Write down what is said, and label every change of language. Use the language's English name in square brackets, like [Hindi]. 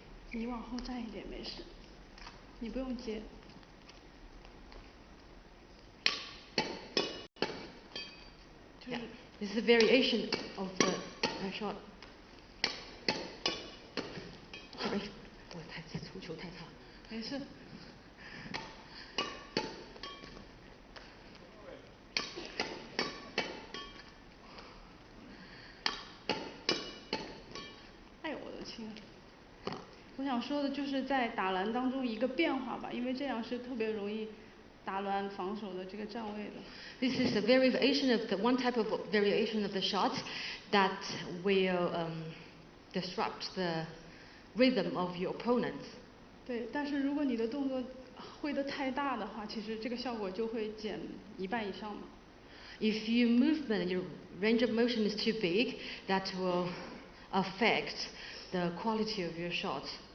[Chinese] 你往后站一点，没事。你不用接。 [English] Yeah, this is a variation of the shot. Sorry, [Chinese] 我出球太差。没事。哎，我的亲！我想说的就是在打篮当中一个变化吧，因为这样是特别容易打乱防守的这个站位的。 [English] This is a variation of the one type of variation of the shots that will disrupt the rhythm of your opponents. [Chinese] 对，但是如果你的动作挥得太大的话，其实这个效果就会减一半以上嘛。 [English] If your range of motion is too big, that will affect the quality of your shot.